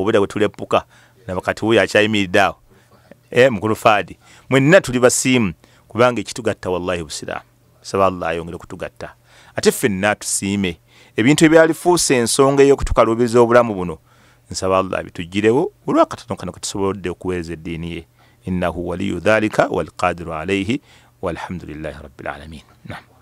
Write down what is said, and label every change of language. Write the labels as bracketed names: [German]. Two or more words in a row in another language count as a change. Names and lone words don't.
[Ganda] obweda bwe tulepuka nabakati huyo akyayimiriddeawo mukulu Fadi mwenna tuli basiimu kubanga ekitugatta wallahi busiraamu saba Allah ayongere kutugatta ate ffenna tusiime ebintu ebyalifuusa ensonga ey'okutukaluubiza obulamu buno nsaba Allah bitugirewo olwakatono kano katusobodde okuweereza eddiini ye [Arabic] إنه ولي ذلك والقادر عليه والحمد لله رب العالمين.